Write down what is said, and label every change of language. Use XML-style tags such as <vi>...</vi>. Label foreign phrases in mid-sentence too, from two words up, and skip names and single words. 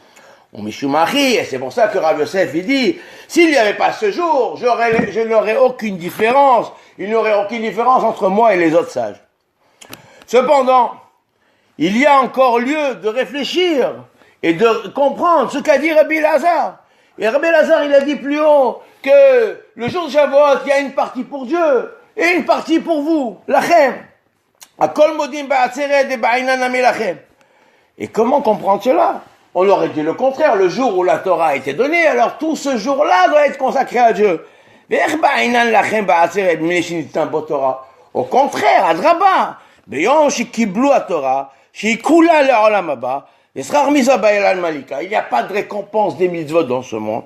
<fr>Et c'est pour ça que Rav Yosef il dit, s'il n'y avait pas ce jour, je n'aurais aucune différence, il n'y aurait aucune différence entre moi et les autres sages. Cependant, il y a encore lieu de réfléchir et de comprendre ce qu'a dit Rabbi Lazare. Et Rabbi Lazare, il a dit plus haut que le jour de Shavuot, il y a une partie pour Dieu et une partie pour vous, lachem.</fr> <he>הכל מודים בעצרת דבעינן נמי לכם.</he> <fr>Et comment comprendre cela? On aurait dit le contraire, le jour où la Torah a été donnée, alors tout ce jour-là doit être consacré à Dieu. Au contraire, Adraba, il n'y a pas de récompense des mitzvot dans ce monde.</fr>